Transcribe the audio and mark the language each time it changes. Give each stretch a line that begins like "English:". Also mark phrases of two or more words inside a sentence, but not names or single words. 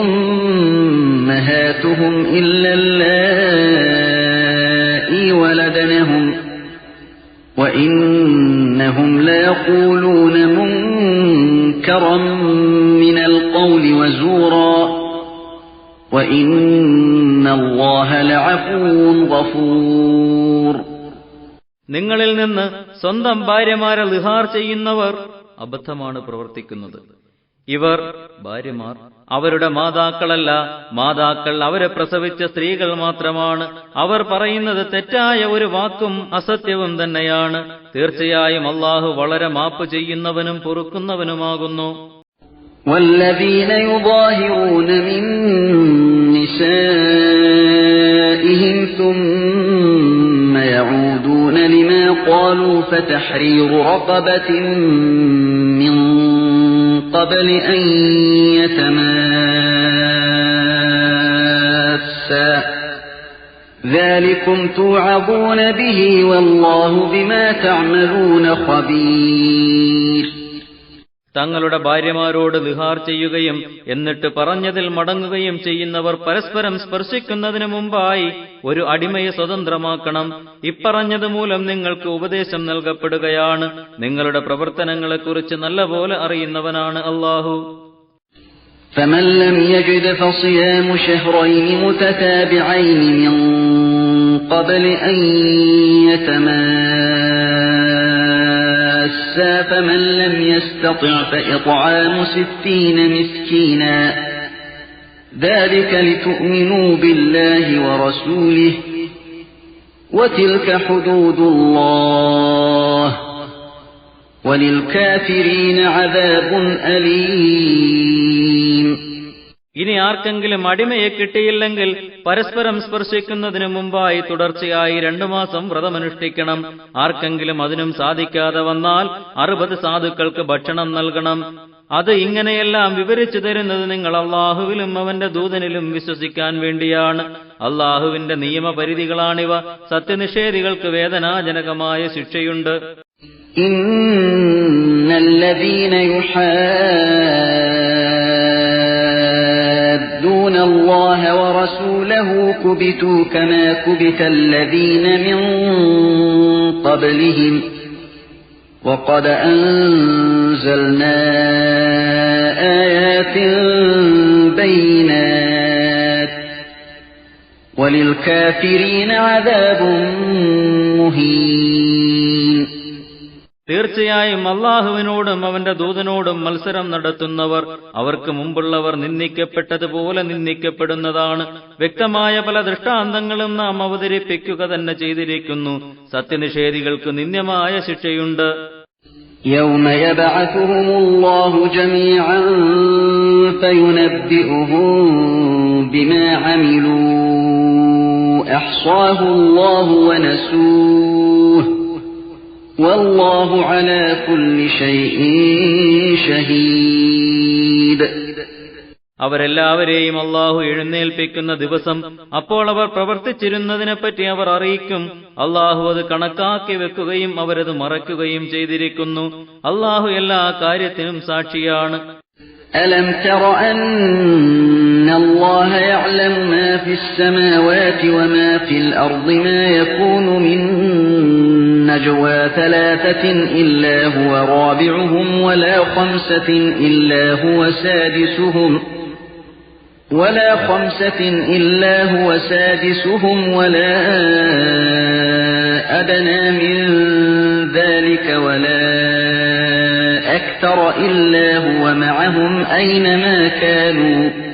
Arabic: أمهاتهم إلا اللائي ولدنهم وإنهم ليقولون منكرا من القول وزورا وإن الله لعفو غفور.
Malayalam: നിങ്ങളിൽ നിന്ന് സ്വന്തം ഭാര്യമാരെ ലിഹാർ ചെയ്യുന്നവർ അബദ്ധമാണ് പ്രവർത്തിക്കുന്നത്. ഇവർ ഭാര്യമാർ അവരുടെ മാതാക്കളല്ല, മാതാക്കൾ അവരെ പ്രസവിച്ച സ്ത്രീകൾ മാത്രമാണ്. അവർ പറയുന്നത് തെറ്റായ ഒരു വാക്കും അസത്യവും തന്നെയാണ്. തീർച്ചയായും അല്ലാഹു വളരെ മാപ്പ് ചെയ്യുന്നവനും പൊറുക്കുന്നവനുമാകുന്നു.
Arabic: والذين يظاهرون من نسائهم ثم يعودون لما قالوا فتحرير رقبة من قبل أن يتماسا ذلكم توعظون به والله بما تعملون خبير.
Malayalam: തങ്ങളുടെ ഭാര്യമാരോട് ലിഹാർ ചെയ്യുകയും എന്നിട്ട് പറഞ്ഞതിൽ മടങ്ങുകയും ചെയ്യുന്നവർ പരസ്പരം സ്പർശിക്കുന്നതിനു മുമ്പായി ഒരു അടിമയെ സ്വതന്ത്രമാക്കണം. ഇപ്പറഞ്ഞത് മൂലം നിങ്ങൾക്ക് ഉപദേശം നൽകപ്പെടുകയാണ്. നിങ്ങളുടെ പ്രവർത്തനങ്ങളെക്കുറിച്ച് നല്ലപോലെ അറിയുന്നവനാണ് അല്ലാഹു.
Arabic: فمن لم يجد فصيام شهرين متتابعين من قبل أن يتماسا فمن لم يستطع فإطعام 60 مسكينا ذلك لتؤمنوا بالله ورسوله وتلك حدود الله وللكافرين عذاب أليم.
Malayalam: ഇനി ആർക്കെങ്കിലും അടിമയെ കിട്ടിയില്ലെങ്കിൽ പരസ്പരം സ്പർശിക്കുന്നതിനു മുമ്പായി തുടർച്ചയായി 2 മാസം വ്രതമനുഷ്ഠിക്കണം. ആർക്കെങ്കിലും അതിനും സാധിക്കാതെ വന്നാൽ 60 സാധുക്കൾക്ക് ഭക്ഷണം നൽകണം. അത് ഇങ്ങനെയെല്ലാം വിവരിച്ചു തരുന്നത് നിങ്ങൾ അല്ലാഹുവിലും അവന്റെ ദൂതനിലും വിശ്വസിക്കാൻ വേണ്ടിയാണ്. അല്ലാഹുവിന്റെ നിയമപരിധികളാണിവ. സത്യനിഷേധികൾക്ക് വേദനാജനകമായ ശിക്ഷയുണ്ട്.
Arabic: إن الذين يحادون الله ورسوله كبتوا كما كبت الذين من قبلهم وقد أنزلنا آيات بينات وللكافرين عذاب مهين.
Malayalam: തീർച്ചയായും അല്ലാഹുവിനോടും അവന്റെ ദൂതനോടും മത്സരം നടത്തുന്നവർ അവർക്ക് മുമ്പുള്ളവർ നിന്ദിക്കപ്പെട്ടതുപോലെ നിന്ദിക്കപ്പെടുന്നതാണ്. വ്യക്തമായ പല ദൃഷ്ടാന്തങ്ങളും നാം അവതരിപ്പിക്കുക തന്നെ ചെയ്തിരിക്കുന്നു. സത്യനിഷേധികൾക്ക് നിന്ദ്യമായ ശിക്ഷയുണ്ട്.
Arabic: يوم يبعثهم الله جميعا فينبئهم بما عملوا أحصاه الله ونسوه والله على كل شيء شهيد.
Malayalam: അവരെല്ലാവരെയും അല്ലാഹു എഴുന്നേൽപ്പിക്കുന്ന ദിവസം അപ്പോൾ അവർ പ്രവർത്തിച്ചിരുന്നതിനെപ്പറ്റി അവർ അറിയിക്കും. അല്ലാഹു അത് കണക്കാക്കി വെക്കുകയും അവരത് മറയ്ക്കുകയും ചെയ്തിരിക്കുന്നു. അല്ലാഹു എല്ലാ കാര്യത്തിനും സാക്ഷിയാണ്.
Arabic: ألم تر أن الله يعلم ما في السماوات وما في الأرض ما يكون من نجوى ثلاثة إلا هو رابعهم ولا خمسة إلا هو سادسهم ولا أدنى من ذلك ولا أكثر إلا هو معهم أينما كانوا